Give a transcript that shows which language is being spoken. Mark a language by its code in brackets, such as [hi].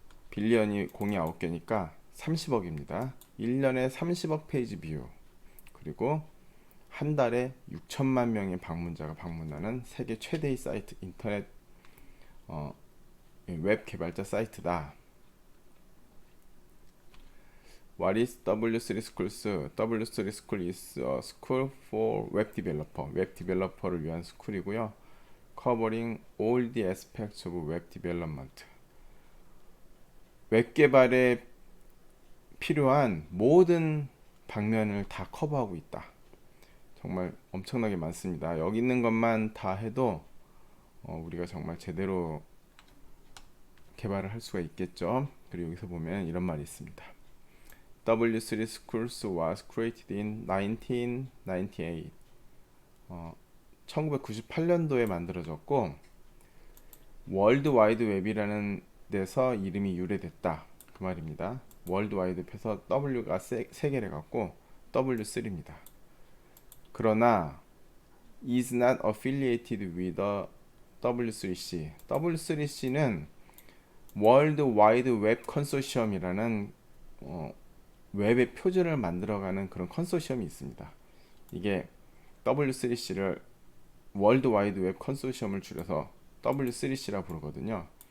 [ko] 빌리언이 공이 9개니까 30억입니다. 1년에 30억 페이지 뷰. 그리고 한 달에 6천만 명의 방문자가 방문하는 세계 최대의 사이트, 인터넷 웹 개발자 사이트다. [en] What is W3 Schools? W3 School is a school for web developer. [ko] 웹 디벨로퍼를 위한 스쿨이고요. [en] Covering all the aspects of web development. [ko] 웹 개발에 필요한 모든 방면을 다 커버하고 있다. 정말 엄청나게 많습니다. 여기 있는 것만 다 해도 우리가 정말 제대로 개발을 할 수가 있겠죠. 그리고 여기서 보면 이런 말이 있습니다. [en] W3 Schools was created in 1998. [ko] 1998년도에 만들어졌고 월드 와이드 웹이라는 데서 이름이 유래됐다. 그 말입니다. 월드 와이드 웹에서 W가 3개를 갖고 W3입니다. 그러나 [en] is not affiliated with the W3C. [ko] W3C는 월드 와이드 웹 컨소시엄이라는 웹의 표준을 만들어가는 그런 컨소시엄이 있습니다. 이게 W3C를 월드 와이드 웹 컨소시엄을 줄여서 W3C라 부르거든요.